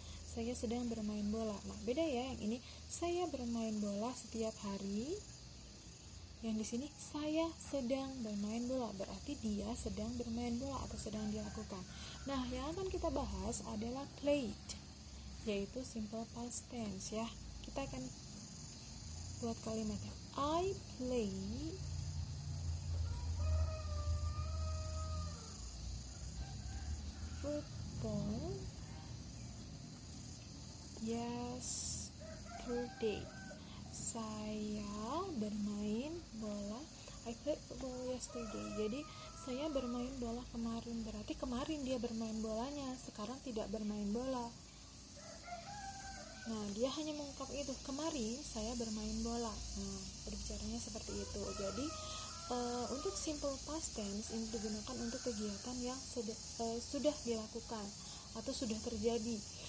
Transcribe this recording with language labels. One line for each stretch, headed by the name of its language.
Indonesian: Saya sedang bermain bola. Nah, beda ya, yang ini saya bermain bola setiap hari. Yang di sini saya sedang bermain bola, berarti dia sedang bermain bola atau sedang dilakukan. Nah, yang akan kita bahas adalah played, yaitu simple past tense ya. Kita akan buat kalimatnya.
English: I play football yesterday.
Indonesian: Saya bermain bola.
English: I played football yesterday.
Indonesian: Jadi saya bermain bola kemarin. Berarti kemarin dia bermain bolanya, sekarang tidak bermain bola. Nah, dia hanya mengungkap itu, kemarin saya bermain bola. Nah, berbicaranya seperti itu. Jadi untuk simple past tense ini digunakan untuk kegiatan yang sudah dilakukan atau sudah terjadi.